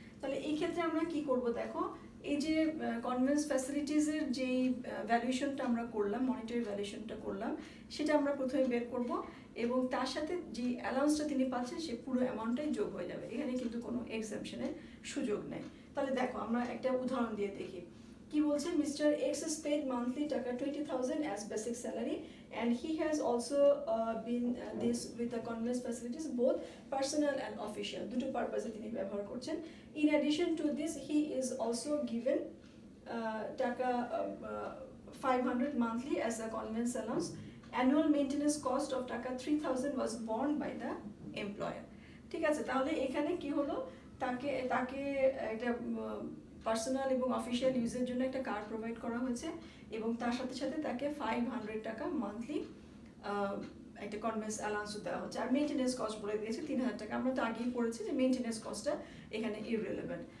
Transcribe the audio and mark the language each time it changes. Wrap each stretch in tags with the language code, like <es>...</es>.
<bn>তাহলে এই ক্ষেত্রে আমরা কি করব দেখো, এই যে কনভেন্স ফ্যাসিলিটিসের যেই ভ্যালুয়েশনটা আমরা করলাম, মনিটারি ভ্যালুয়েশনটা করলাম, সেটা আমরা প্রথমে বের করব, এবং তার সাথে যে অ্যালাউন্সটা তিনি পাচ্ছেন সে পুরো অ্যামাউন্টটাই যোগ হয়ে যাবে, এখানে কিন্তু কোনো এক্সাম্পশনের সুযোগ নেই। তাহলে দেখো আমরা একটা উদাহরণ দিয়ে দেখি কি বলছে।</bn> <en>mister X is paid monthly টাকা 20,000 as basic salary and he has also been this with the conveyance facilities both personal and official,</en> <bn>দুটো পারপাসে তিনি ব্যবহার করছেন।</bn> <en>In addition to this he is also given টাকা 500 monthly as a conveyance allowance. Annual maintenance cost of টাকা 3,000 was borne by the employer, ঠিক আছে।</en> <bn>তাহলে এখানে কি হলো, তাকে এটা পার্সোনাল এবং অফিসিয়াল ইউজের জন্য একটা কার্ড প্রোভাইড করা হয়েছে, এবং তার সাথে সাথে তাকে 500 টাকা মান্থলি একটা কনভেন্স অ্যালাউন্সও দেওয়া হচ্ছে। আর মেনটেন্যান্স কস্ট বলে দিয়েছে 3,000 টাকা। আমরা তো আগেই পড়েছি যে মেনটেন্যান্স কস্টটা এখানে ইররিলেভেন্ট।</bn>